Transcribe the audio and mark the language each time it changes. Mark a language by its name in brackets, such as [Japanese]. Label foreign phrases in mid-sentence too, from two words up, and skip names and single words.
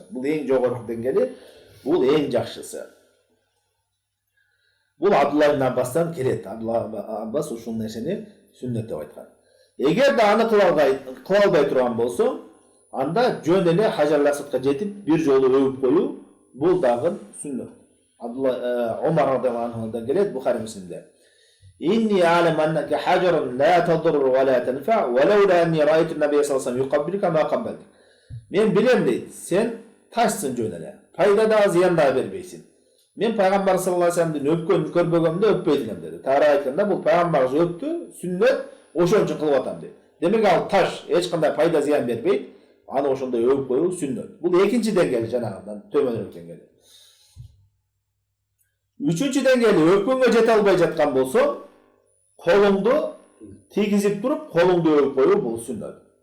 [Kyrgyz] Бул эң жогорку деңгээли, бул эң жакшысы. Бул Абдулла ибн Аббастан келет. Абдулла Аббас ушул нерсени сүннөт деп айткан. Эгерде аны кыла албай турган болсо, анда жөн эле Хажар Асвадка жетип бир жолу өбүп коюу, бул дагы сүннөт. Абдулла Омар радыйаллаху анхудан келет Бухари Муслимде. [Arabic] إني أعلم أنك حجر لا تضر ولا تنفع ولولا أني رأيت النبي صلى الله عليه وسلم يقبلك ما قبلت. [Kyrgyz] Men bilem deyt. Sen taşsın jön эле. Пайда да зыян да бербейсин. Мен пайгамбар [Arabic] صلى الله عليه وسلم [Kyrgyz] өпкөн көрбөгөмдө өппөйдүм деди. Тара айтканда бул пайгамбар өптү, сүннөт, ошон үчүн кылып атам дейт. Демек ал таш эч кандай пайда зыян бербейт. Аны ошондой өпүп коюу сүннөт. Бул экинчи деңгээл жанагыдан төмөнүрөөк деңгээл. Үчүнчү деңгээл өпкөнгө жете албай жаткан болсо, колуңду тийгизип туруп, колуңду өпүп коюу бул сүннөт.